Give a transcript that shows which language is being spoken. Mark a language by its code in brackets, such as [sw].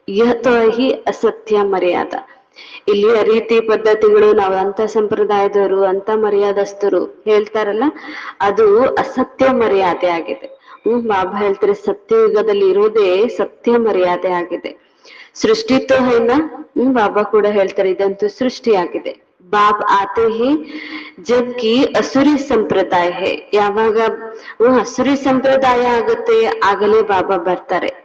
[hi] ಯಹ ಹಿ ಅಸತ್ಯ ಮರ್ಯಾದ. [kn] ಇಲ್ಲಿಯ ರೀತಿ ಪದ್ಧತಿಗಳು ನಾವು ಅಂತ ಸಂಪ್ರದಾಯದವರು, ಅಂತ ಮರ್ಯಾದಸ್ಥರು ಹೇಳ್ತಾರಲ್ಲ, ಅದು ಅಸತ್ಯ ಮರ್ಯಾದೆ ಆಗಿದೆ. ಬಾಬಾ ಹೇಳ್ತಾರೆ ಸತ್ಯಯುಗದಲ್ಲಿ ಇರೋದೇ ಸತ್ಯ ಮರ್ಯಾದೆ ಆಗಿದೆ. [hi] ಸೃಷ್ಟಿ ತೋ ಹೈನಾ, [kn] ಬಾಬಾ ಕೂಡ ಹೇಳ್ತಾರೆ ಇದಂತೂ ಸೃಷ್ಟಿಯಾಗಿದೆ. [hi] बाप आते हैं जबकि असुरी संप्रदाय है. [kn] ಯಾವಾಗ असुरी ಸಂಪ್ರದಾಯ ಆಗುತ್ತೆ ಆಗಲೇ ಬಾಬಾ ಬರ್ತಾರೆ.